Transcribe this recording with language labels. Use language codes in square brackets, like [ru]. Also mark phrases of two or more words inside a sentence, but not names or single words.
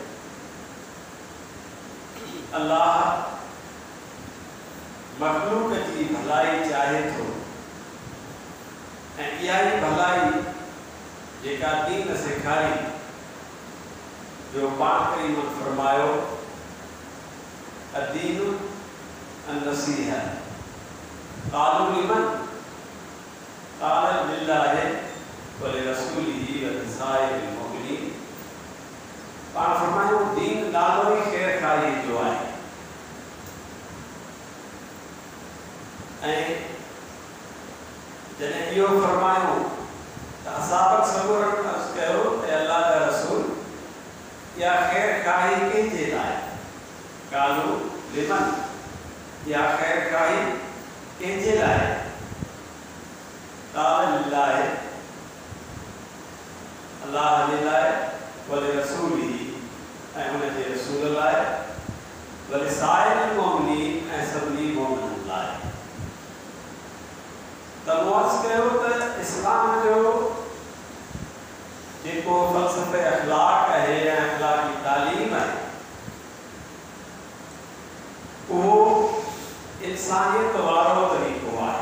[sd] अल्लाह मख़लूक़ जी भलाई चाहे थो ऐं इहा ई भलाई जेका दीन सेखारी, जो पाण करीमन फरमायो [ar] الدين النصيحة، قالوا لمن قال لله ولرسوله ولسائر المؤمنين. [sd] पाण फरमायो दीन नालो ई ख़ैर खाई जो आहे। ऐं जॾहिं इहो फरमायो त असाबक सबूरन अर्ज़ कयो त अल्लाह जा रसूल या ख़ैर खाई कंहिंजे लाइ? [ar] قالوا لمن, [sd] या ख़ैर खाई कंहिंजे लाइ? [ar] قال لله, [sd] अल्लाह जे लाइ, [ar] ولرسوله, [sd] ऐं हुन जे रसूल लाइ, [ar] ولسائر المؤمنين, [sd] ऐं सभिनी मोमिननि लाइ। त मूं अर्ज़ कयो त इस्लाम जो जेको फ़लसफ़े अख़लाक़ आहे ऐं अख़लाक़ी तालीम आहे, उहो इंसानियत वारो तरीक़ो आहे।